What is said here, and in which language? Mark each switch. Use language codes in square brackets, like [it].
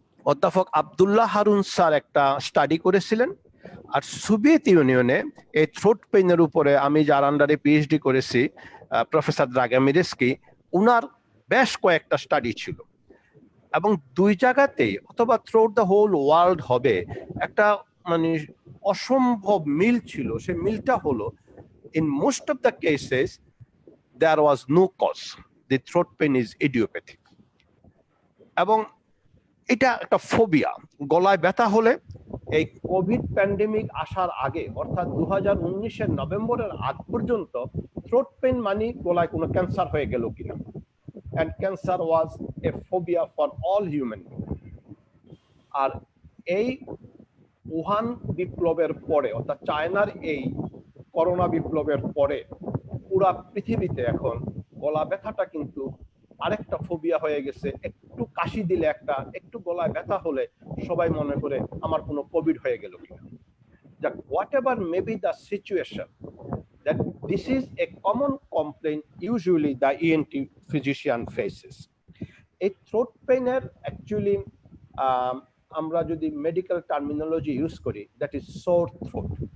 [bn] অধ্যাপক আব্দুল্লাহ হারুন স্যার একটা স্টাডি করেছিলেন, আর সোভিয়েত ইউনিয়নে এই থ্রোট পেইনের উপরে আমি যার আন্ডারে পিএইচডি করেছি, প্রফেসর দ্রাগামিরেস্কি, উনার বেশ কয়েকটা স্টাডি ছিল, এবং দুই জায়গাতেই অথবা থ্রুআউট দ্য হোল ওয়ার্ল্ড হবে একটা মানে অসম্ভব মিল ছিল। সেই মিলটা হলো, [en] in most of the cases there was no cause, the throat pain is idiopathic, [bn] এবং এটা একটা ফোবিয়া। গলায় ব্যথা হলে এই কোভিড প্যান্ডেমিক আসার আগে, অর্থাৎ 2019-এর নভেম্বরের আগ পর্যন্ত থ্রোট পেন মানে গলায় কোনো ক্যান্সার হয়ে গেল কিনা, [en] and cancer was a phobia for all human beings. [bn] আর এই উহান বিপ্লবের পরে, অর্থাৎ চায়নার এই করোনা বিপ্লবের পরে পুরা পৃথিবীতে এখন গলা ব্যথাটা কিন্তু আরেকটা ফোবিয়া হয়ে গেছে। একটু কাশি দিলে, একটু গলায় ব্যথা হলে সবাই মনে করে আমার কোনো কোভিড হয়ে গেল কিনা। [en] That whatever may be the situation, that this is a common complaint usually the ENT physician faces. A throat pain actually [bn] আমরা যদি মেডিকেল টার্মিনোলজি ইউজ করি, [en] that is sore throat.